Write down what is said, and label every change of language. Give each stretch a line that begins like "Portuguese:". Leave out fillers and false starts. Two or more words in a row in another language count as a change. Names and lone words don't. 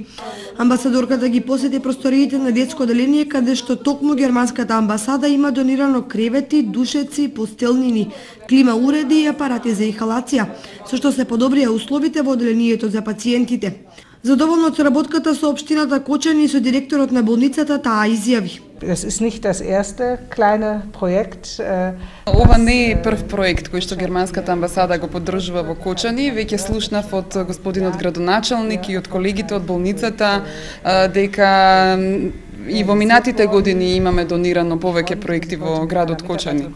Macedonian: Амбасадорката ги посети просториите на детско оделение каде што токму германската амбасада има донирано кревети, душеци, постелнини, клима уреди и апарати за инхалација, со што се подобрија условите во оделението за пациентите. Задоволно од соработката со општината Кочани и со директорот на болницата таа изјави.
German: Es ist nicht das erste kleine Projekt.
Macedonian: Ова не е прв проект кој што германската амбасада го поддржува во Кочани, веќе слушнав од господинот градоначалник и од колегите од болницата дека и во минатите години имаме донирано повеќе проекти во градот Кочани.